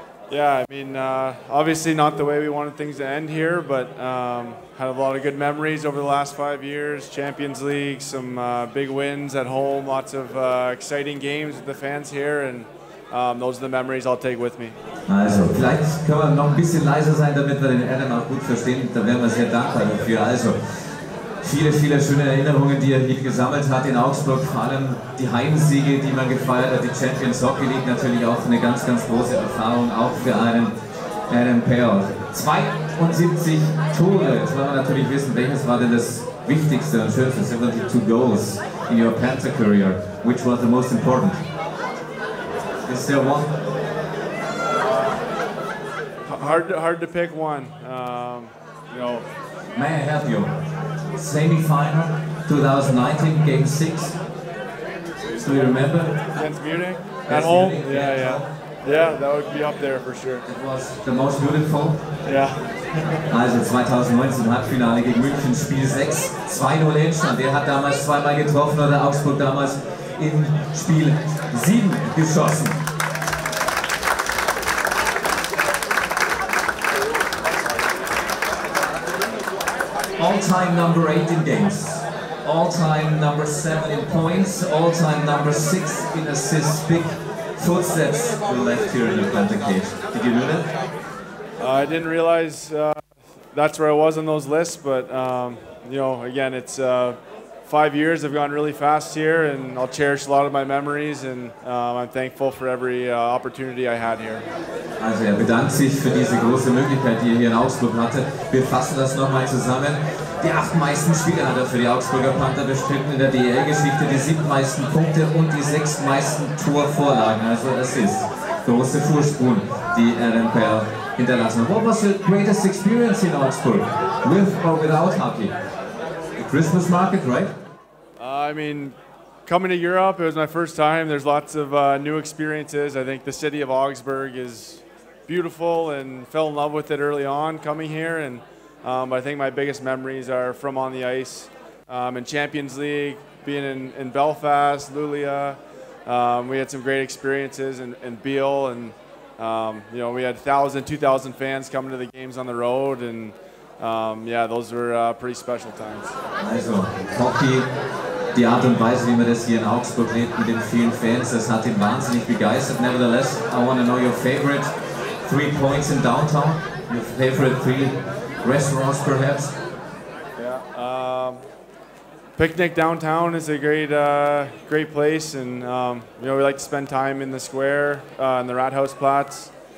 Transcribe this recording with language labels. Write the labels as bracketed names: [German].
[English] Yeah, I mean, obviously not the way we wanted things to end here, but had a lot of good memories over the last 5 years. Champions League, some big wins at home, lots of exciting games with the fans here, and those are the memories I'll take with me. [German] Also, vielleicht können wir noch ein bisschen leiser sein, damit wir den Adam auch gut verstehen. Da wären wir sehr dankbar dafür. Also, viele, viele schöne Erinnerungen, die er hier gesammelt hat in Augsburg. Vor allem die Heimsiege, die man gefeiert hat. Die Champions Hockey League natürlich auch eine ganz, ganz große Erfahrung, auch für einen Adam Payerl. 72 Tore. Jetzt wollen wir natürlich wissen, welches war denn das wichtigste und schönste? [English] 72 goals in your Panther career. Which was the most important? Is there one? Hard to pick one. You know. May I help you? Semi-final 2019, Game 6. Do you remember? Against Munich? At home? Munich, yeah. Yeah, that would be up there for sure. It was the most beautiful. Yeah. [German] Also 2019 Halbfinale gegen München, Spiel 6, 2-0 Endstand. Der hat damals zweimal getroffen oder Augsburg damals in Spiel 7 geschossen. [English] All-time number 8 in games, all-time number 7 in points, all-time number 6 in assists. Big footsteps were left here in the Panther cage. Did you know that? I didn't realize that's where I was on those lists, but you know, again, it's 5 years have gone really fast here, and I'll cherish a lot of my memories, and I'm thankful for every opportunity I had here. [German] Also er bedankt sich für diese große Möglichkeit, die er hier in Augsburg hatte. Wir fassen das nochmal zusammen. Die 8 meisten Spiele hat er für die Augsburger Panther bestritten in der DEL-Geschichte, die 7 meisten Punkte und die 6 meisten Torvorlagen, also Assists. Große Vorsprung, die Adam Payerl hinterlassen. [English] What was the greatest experience in Augsburg, with or without hockey? The Christmas market, right? I mean, coming to Europe, it was my first time. There's lots of new experiences. I think the city of Augsburg is beautiful and fell in love with it early on coming here. And I think my biggest memories are from on the ice in Champions League, being in Belfast, Luleå. We had some great experiences in Payerl, and you know, we had 1,000, 2,000 fans coming to the games on the road, and yeah, those were pretty special times. [German] Also, Hockey, die Art und Weise, wie man das hier in Augsburg lebt mit den vielen Fans, das hat ihn wahnsinnig begeistert. [English] Nevertheless, I want to know your favorite 3 points in downtown, your favorite 3 restaurants perhaps? Yeah, Picnic downtown is a great place, and you know, we like to spend time in the square, in the Rathausplatz.